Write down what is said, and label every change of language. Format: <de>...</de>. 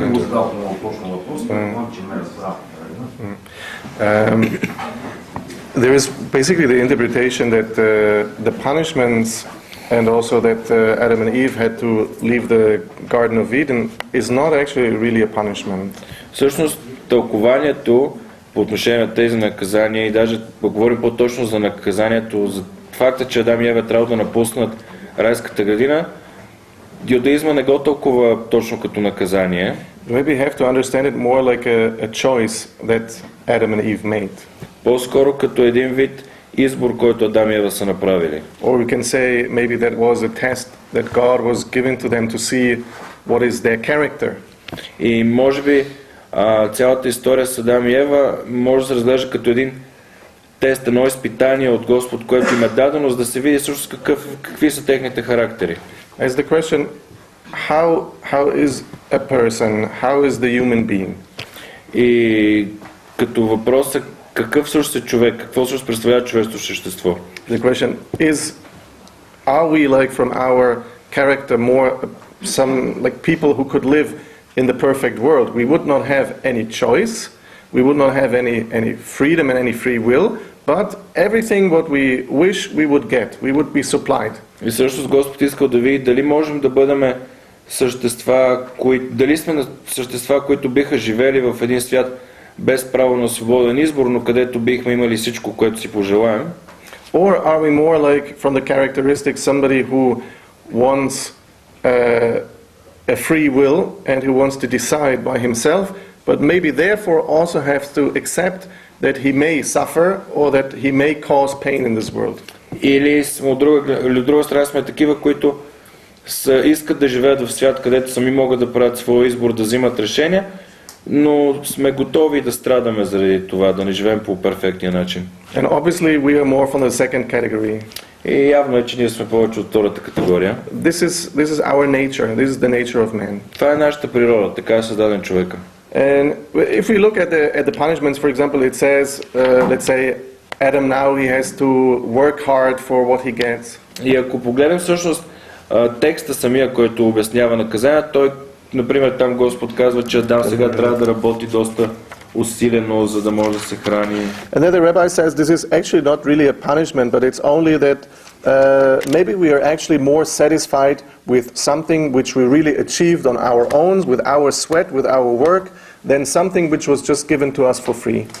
<bg>Не го задал много точно въпрос, но че ме разбрах.</bg> <en>There is basically the interpretation that the punishments and also that Adam and Eve had to leave the Garden of Eden is not actually really a punishment.</en> <bg>Всъщност тълкованието по отношение на тези наказания и даже поговорим по-точно за наказанието, за факта, че Адам и Ева трябва да напуснат райската градина, юдаизма не го тълкува точно като наказание.</bg> <en>Maybe you have to understand it more like a choice that Adam and Eve made.</en> <bg>По-скоро като един вид избор, който Адам и Ева са направили.</bg> <en>Or we can say maybe that was a test that God was giving to them to see what is their character.</en> <bg>И може би цялата история с Адам и Ева може да се разглежда като един тест, едно изпитание от Господ, което им е дадено, за да се види всъщност какви са техните характери.</bg> <en>As the question, how is a person, how is the human being?</en> <bg>И като въпрос е какъв всъщност е човек, какво всъщност представлява човешкото същество?</bg> <en>The question is, are we like from our character more some like people who could live in the perfect world? We would not have any choice, we would not have any freedom and any free will, but everything what we wish we would get, we would be supplied.</en> <bg>И всъщност Господ искал да види дали можем да бъдем същества, дали сме същества, които биха живели в един свят без право на свободен избор, но където бихме имали всичко, което си пожелаем.</bg> <en>Or are we more like from the characteristics somebody who wants a free will and who wants to decide by himself, but maybe therefore also has to accept that he may suffer or that he may cause pain in this world.</en> <bg>Или от друга страна сме такива, които искат да живеят в свят, където сами могат да правят своя избор, да взимат решения, но сме готови да страдаме заради това, да не живеем по перфектния начин.</bg> <en>And obviously we are more from the second category.</en> <bg>И явно е, че ние сме повече от втората категория.</bg> <en>This is our nature. This is the nature of man.</en> <bg>Това е нашата природа, така е създаден човека.</bg> <en>And if we look at the punishments, for example, it says, let's say, Adam now he has to work hard for what he gets.</en> <bg>И ако погледнем всъщност текста самия, който обяснява наказанието, той, например, там Господ казва, че Адам сега трябва да работи доста усилено, за да може да се храни.</bg> <en>And then the rabbi says this is actually not really a punishment, but it's only that maybe we are actually more satisfied with something which we really achieved on our own, with our sweat, with our work, than something which was just given to us for free.</en>